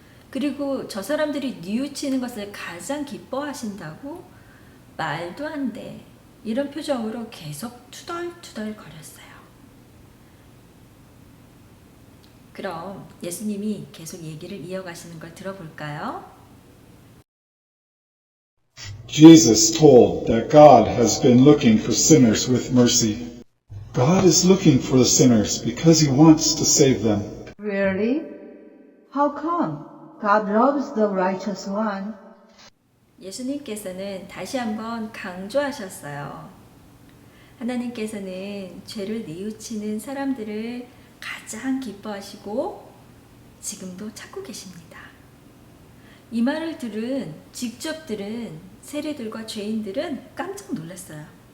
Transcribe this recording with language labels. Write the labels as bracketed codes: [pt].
[ko] 그리고 저 사람들이 뉘우치는 것을 가장 기뻐하신다고? 말도 안 돼. 이런 표정으로 계속 투덜투덜 거렸어요. 그럼 예수님이 계속 얘기를 이어가시는 걸 들어볼까요? [en] Jesus told that God has been looking for sinners with mercy. God is looking for the sinners because He wants to save them. Really? How come? God loves the righteous one. [ko] 예수님께서는 다시 한번 강조하셨어요. 하나님께서는 죄를 뉘우치는 사람들을 가장 기뻐하시고 지금도 찾고 계십니다. 이 말을 직접 들은 세리들과 죄인들은 깜짝 놀랐어요.